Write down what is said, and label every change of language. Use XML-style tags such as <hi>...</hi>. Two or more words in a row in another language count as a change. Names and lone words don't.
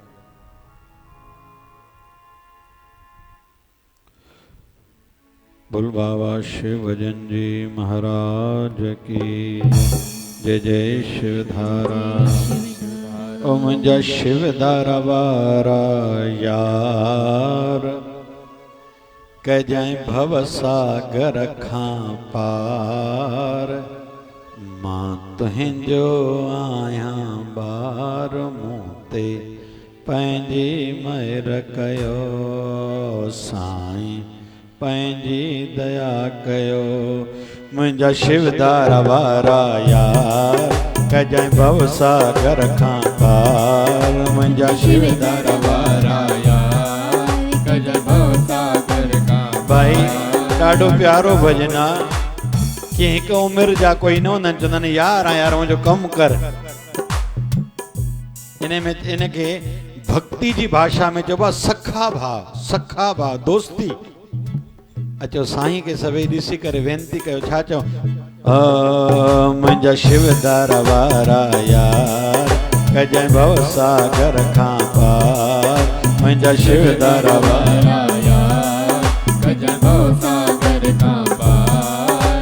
<sd>बोल बाबा शिव भजन जी महाराज की जय। जय शिवधारा। ओम जय शिवधारा वारा यार, कह जाए भव सागर खां पार। मां तुहिं जो आया बार, मूते पंहिंजी महर कयो। साईं पंहिंजी दया कयो। मुंहिंजा शिवधारा वारा यार, कह जाए भव सागर खां पार। मुंहिंजा शिवधारा वारा यार, कह जाए भव सागर खां पार। भाई ॾाढो प्यारो भॼन आहे कि हिकु उमिरि जा कोई न हूंदा आहिनि, चवंदा आहिनि यार यार मुंहिंजो कमु कर। इनखे भक्ति जी भाषा में चइबो आहे सखा भाव, सखा भाव, दोस्ती। अचो साईं खे सभई ॾिसी करे वेनती कयो, छा चओ? मुंहिंजा शिवधारा वारा यार, कजाए भव सागर खां पार। मुंहिंजा शिवधारा वारा यार, कजाए भव सागर खां पार।</sd>